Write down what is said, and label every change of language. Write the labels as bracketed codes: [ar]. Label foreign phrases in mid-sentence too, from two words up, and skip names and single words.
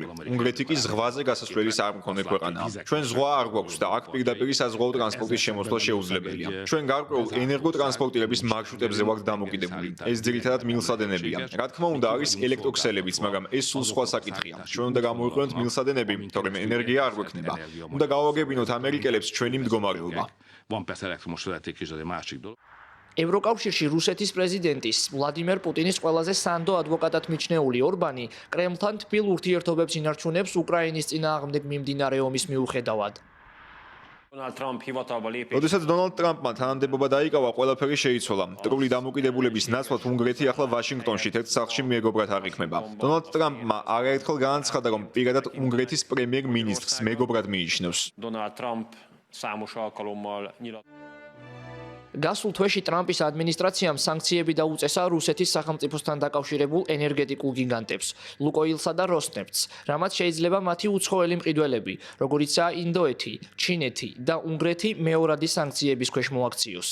[ka] უნგრეთი კი ზღვაზე გასასვლელის არ მქონე ქვეყანაა. ჩვენ ზღვა არ გვაქვს და აქ პირდაპირ საზღვაო ტრანსპორტის შემოსვლა შეუძლებელია. ჩვენ გარკვეულ ენერგოტრანსპორტირების მარშრუტებზე ვართ დამოკიდებული. ეს ძირითადად მილსადენებია. რა თქმა უნდა, არის ელექტროქსელებიც, მაგრამ ეს სულ სხვა საკითხია. ჩვენ უნდა გამოვიყენოთ მილსადენები, თორემ ენერგია არ გვექნება. უნდა გავაგებინოთ ამერიკელებს ჩვენი მდგომარეობა. [hu] Van persze elektromos vezeték is, de egy másik dolog. [ka] ევროკავშირში რუსეთის პრეზიდენტის ვლადიმერ პუტინის ყველაზე სანდო ადვოკატად მიჩნეული ორბანი კრემლთან თბილ ურთიერთობებს ინარჩუნებს უკრაინის წინააღმდეგ მიმდინარე ომის მიუხედავად. როდესაც დონალდ ტრამპმა თანამდებობა დაიკავა, ყველაფერი შეიცვალა. ტრული დამოკიდებულების ნაცვლად უნგრეთი ახლა ვაშინგტონში თეთრ სახლში მეგობრად აღიქმება. დონალდ ტრამპმა არაერთხელ განაცხადა, რომ პირადად უნგრეთის პრემიერ-მინისტრს მეგობრად მიიჩნევს. [hu] Számos alkalommal [ka] გასულ თვეში ტრამპის ადმინისტრაციამ სანქციები დაუწესა რუსეთის სახელმწიფოსთან დაკავშირებულ ენერგეტიკულ გიგანტებს, ლუკოილსა და როსნეფტს, რამაც შეიძლება მათი უცხოელი მყიდველები, როგორიცაა ინდოეთი, ჩინეთი და უნგრეთი მეორადი სანქციების ქვეშ მოაქციოს.